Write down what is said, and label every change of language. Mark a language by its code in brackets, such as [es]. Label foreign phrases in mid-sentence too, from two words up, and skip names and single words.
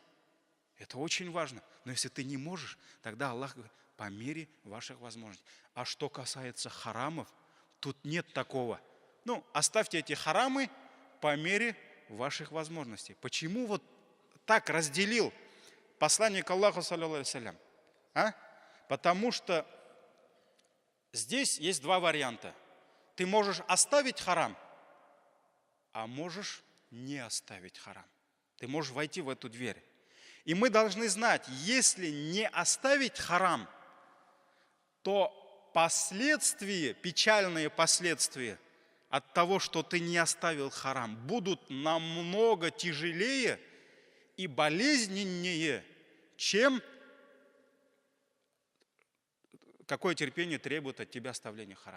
[ru] Это очень важно. Но если ты не можешь, тогда Аллах говорит: по мере ваших возможностей. А что касается харамов, тут нет такого. Оставьте эти харамы по мере ваших возможностей. Почему вот так разделил посланник Аллаха, [ar] صلى الله عليه وسلم? [ru] Потому что здесь есть 2 варианта. Ты можешь оставить харам, а можешь не оставить харам. Ты можешь войти в эту дверь. И мы должны знать, если не оставить харам, то последствия, печальные последствия от того, что ты не оставил харам, будут намного тяжелее и болезненнее, чем какое терпение требует от тебя оставление харама.